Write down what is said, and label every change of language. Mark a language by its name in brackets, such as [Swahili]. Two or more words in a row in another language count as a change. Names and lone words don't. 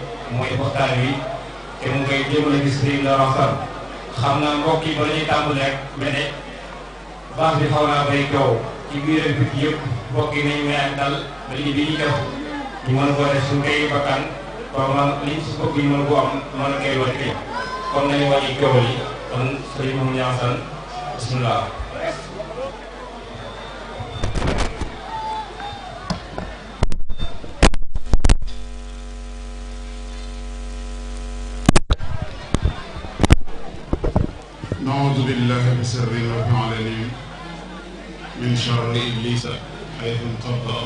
[Wolof] mooy waxtaan wi te mu ngay jéem a gis léegi la waxtaan xam naa mbokk yi ba la ñuy tàmbali rek mel ne baax bi xaw naa bay coow ci biir ak biti yëpp mbokk yi nañu may ak dal ba liggéey bi ñuy def ñu mën koo def suñu kay bakkan ba man liñ si bëgg ñu mën koo am mën a koy wàcc comme nañu wàññi coow li kon sëriñ moom ñaasan bismillah. [Arabic] نعوذ بالله بسر رب العالمين من شر إبليس حيث انقض أو